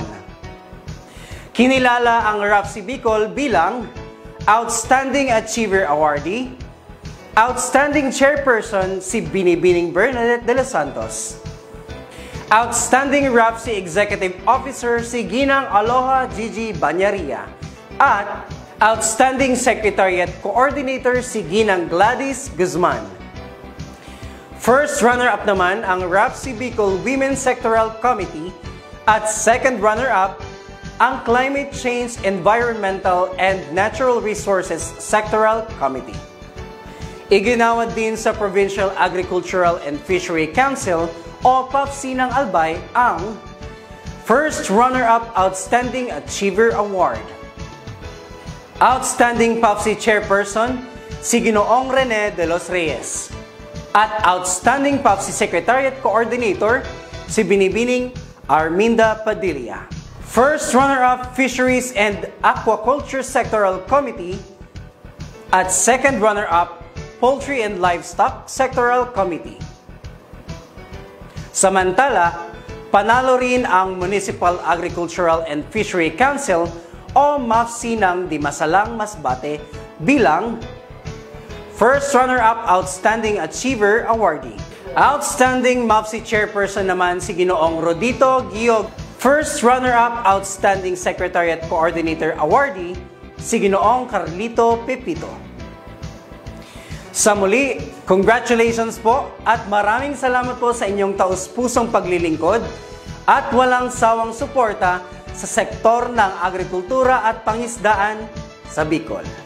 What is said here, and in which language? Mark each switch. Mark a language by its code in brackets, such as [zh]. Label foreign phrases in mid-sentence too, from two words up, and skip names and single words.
[tl] Kinilala ang RAFC Bicol bilang Outstanding Achiever Awardee, Outstanding Chairperson si Binibining Bernadette de los Santos, Outstanding RAFC Executive Officer si Ginang Aloha Gigi Banyaria, at Outstanding Secretariat Coordinator si Ginang Gladys Guzman. [en] First runner-up [tl] naman ang RAFC Bicol Women's Sectoral Committee at [en] second runner-up [tl] ang Climate Change, Environmental and Natural Resources Sectoral Committee. Iginawad din sa Provincial Agricultural and Fishery Council o PAFC ng Albay ang First Runner-Up Outstanding Achiever Award. Outstanding PAFC Chairperson si Ginoong Rene de los Reyes at Outstanding PAFC Secretariat Coordinator si Binibining Arminda Padilla. First Runner-Up Fisheries and Aquaculture Sectoral Committee at [en] second runner-up [tl] Poultry and Livestock Sectoral Committee. Samantala, panalo rin ang Municipal Agricultural and Fishery Council o MAFC ng Dimasalang Masbate bilang First Runner-Up Outstanding Achiever Awardee. Outstanding MAFC Chairperson naman si Ginoong Rodito Giog. First Runner-Up Outstanding Secretariat Coordinator Awardee si Ginoong Carlito Pepito. Sa muli, congratulations po at maraming salamat po sa inyong taus-pusong paglilingkod at walang sawang suporta sa sektor ng agrikultura at pangisdaan sa Bicol.